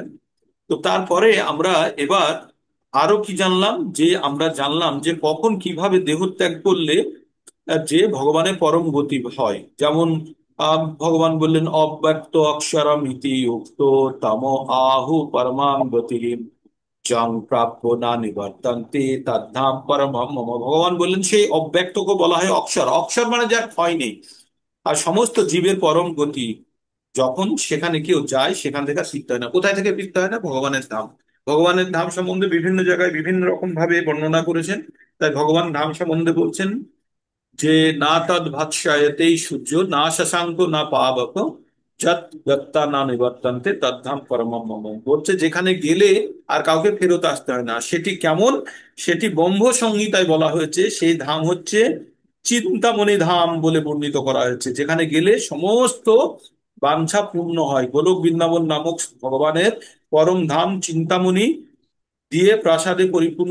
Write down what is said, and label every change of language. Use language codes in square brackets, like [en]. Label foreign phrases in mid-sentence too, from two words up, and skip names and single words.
[bn] তো তারপরে আমরা এবার আরো কি জানলাম? যে আমরা জানলাম যে কখন কিভাবে দেহত্যাগ করলে যে ভগবানের পরম গতি হয়। যেমন ভগবান বললেন [sa] অব্যক্ত অক্ষরম ইতি উক্ত তম আহু পরমাং গতি জং প্রাপ্য না নিবর্তন্তে তদ্ধাম পরমম মম। [bn] ভগবান বললেন সেই অব্যক্তকে বলা হয় অক্ষর। অক্ষর মানে যার ক্ষয় নেই। আর সমস্ত জীবের পরম গতি, যখন সেখানে কেউ যায় সেখান থেকে আর ফিরতে হয় না। কোথায় থেকে ফিরতে হয় না? ভগবানের ধাম। ভগবানের ধাম সম্বন্ধে বিভিন্ন জায়গায় বিভিন্ন রকম ভাবে বর্ণনা করেছেন। তাই ভগবান ধাম সম্বন্ধে বলছেন যে [sa] না তদ ভাৎসায়তেই সূর্য, না শশাঙ্ক না পাবক, যৎ গত্তা না নিবর্তন্তে তদ্ধাম পরমম মম। [bn] বলছে যেখানে গেলে আর কাউকে ফেরত আসতে হয় না। সেটি কেমন? সেটি ব্রহ্ম সংহিতায় বলা হয়েছে, সেই ধাম হচ্ছে চিন্তামণি ধাম বলে বর্ণিত করা হয়েছে। যেখানে গেলে সমস্ত বাঞ্ছা পূর্ণ হয়। গোলক বৃন্দাবন নামক ভগবানের পরম ধাম চিন্তামণি দিয়ে প্রাসাদে পরিপূর্ণ।